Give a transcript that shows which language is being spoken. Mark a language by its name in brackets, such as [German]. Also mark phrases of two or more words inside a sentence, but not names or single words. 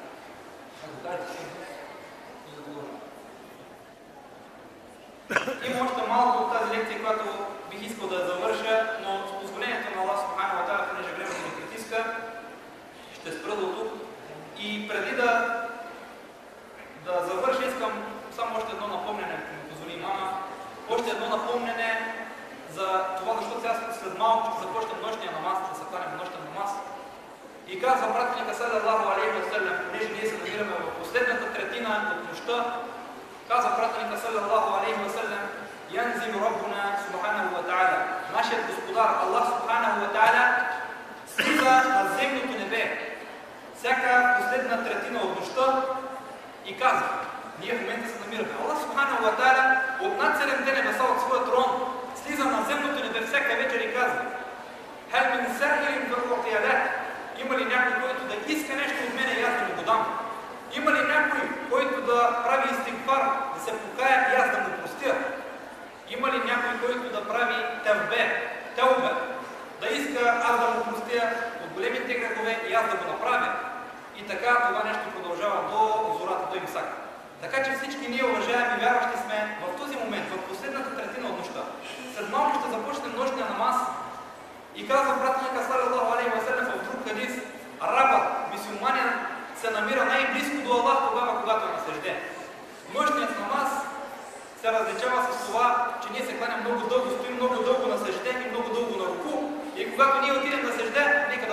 [Bulgarian] Има още малко от тази лекция, която бих искал да завърша, но с позволението на [Arabic] الله سبحانه وتعالى, [Bulgarian] понеже времето ни притиска, ще спра до тук. И преди да завърша, искам само още едно напомнене, ако ми позволи мама. Още едно напомнене за това, защото сега след малко ще започнем нощния намаз, да се хванем нощен намаз. И казва пратеника [Arabic] صلى الله عليه وسلم, [Bulgarian] понеже ние се намираме в последната третина от нощта, казва пратеника [Arabic] صلى الله عليه وسلم: ينزل ربنا سبحانه وتعالى, [Bulgarian] нашият Господар [Arabic] الله سبحانه وتعالى [Bulgarian] слиза на земното небе всяка последна третина от нощта и казва: ние в момента се намираме. [Arabic] الله سبحانه وتعالى [Bulgarian] от над 7 небеса от своя трон слиза на земното небе всяка вечер и казва: [Arabic] هل من سائل فأعطيه له, [Bulgarian] има ли някой, който да иска нещо от мене и аз да му го дам? Има ли някой, който да прави истигфар, да се покая и аз да му простя? Има ли някой, който да прави теубе, да иска аз да му простя от големите грехове и аз да го направя? И така това нещо продължава до зората, до имсак. Така че всички ние, уважаеми вярващи, сме в този момент, в последната третина от нощта. След малко ще започнем нощния намаз и казва пратеника [Arabic] صلى الله عليه وسلم [Bulgarian] в друг хадис: арабът, мюсюлманин, се намира най-близко до Аллах тогава, когато е на съжде. Нощният намаз се различава с това, че ние се кланем много дълго, стоим много дълго на съжде и много дълго на руку. И когато ние отидем на съжде,